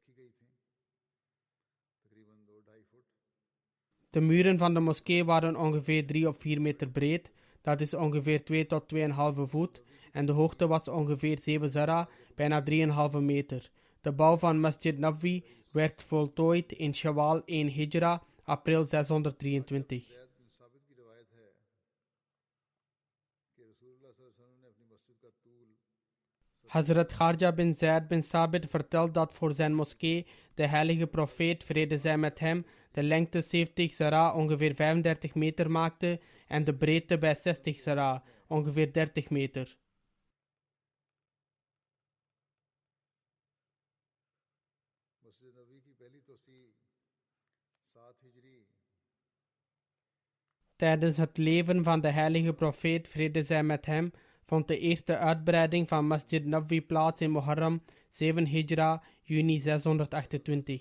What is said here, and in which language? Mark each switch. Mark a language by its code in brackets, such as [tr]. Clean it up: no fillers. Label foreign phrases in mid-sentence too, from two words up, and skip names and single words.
[nl] De muren van de moskee waren ongeveer 3 of 4 meter breed, dat is ongeveer 2 tot 2,5 voet, en de hoogte was ongeveer 7 zara, bijna 3,5 meter. De bouw van Masjid Nabawi werd voltooid in Shawwal 1 Hijra, april 623. Hazrat Kharja bin Zaid bin Sabit vertelt dat voor zijn moskee de heilige profeet, vrede zij met hem, de lengte 70 zara ongeveer 35 meter maakte en de breedte bij 60 zara ongeveer 30 meter. Tijdens het leven van de heilige profeet, vrede zij met hem, vond de eerste uitbreiding van Masjid Nabawi plaats in Muharram 7 Hijra, juni 628.